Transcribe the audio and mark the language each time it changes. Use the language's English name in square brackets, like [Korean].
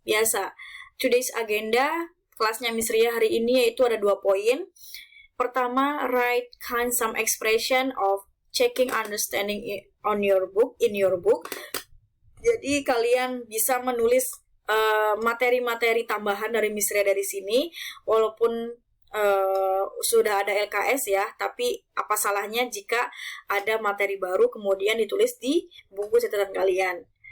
[Indonesian] Biasa, [English] today's agenda [Indonesian] kelasnya Miss Ria hari ini yaitu ada 2 poin. [English] Pertama, write some expression of checking understanding in your book. [Indonesian] Jadi kalian bisa menulis materi-materi tambahan dari Miss Ria dari sini, walaupun sudah ada LKS ya, tapi apa salahnya jika ada materi baru kemudian ditulis di buku catatan kalian.